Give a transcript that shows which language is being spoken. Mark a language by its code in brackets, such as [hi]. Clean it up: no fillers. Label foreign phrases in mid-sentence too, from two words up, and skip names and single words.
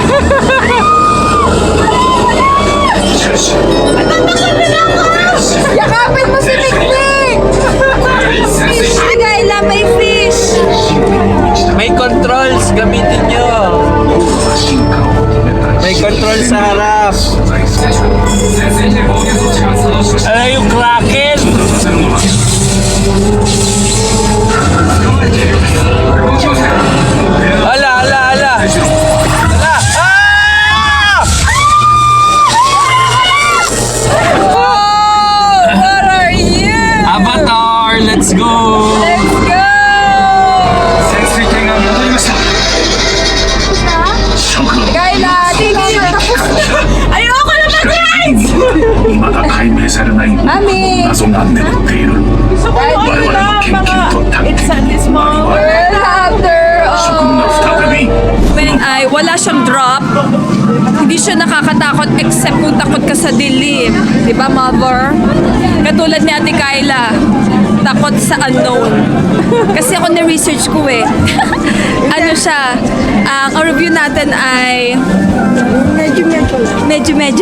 [tl] Yakapin mo si Mikmik! Fish! Kayla, may fish! May controls. Gamitin nyo. May controls sa harap. Ano yung Kraken? Ala. Ala. Ah! Oh! [en] What are you? Avatar, let's go! Let's go! [tl] Kayla, tingin! Ayoko na mag-rides! [ja] まだ解明されない [tl] Mami! [ja] 謎が眠っている我々の研究と探偵我々 [en] Well, after [ja] 諸君が再び [tl] when ay wala siyang drop, hindi siya nakakatakot except kung takot ka sa dilim. Di ba, mother? Katulad ni Ate Kayla, takot sa unknown. Kasi ako na-research ko eh. Ano siya, ang review natin ay medyo.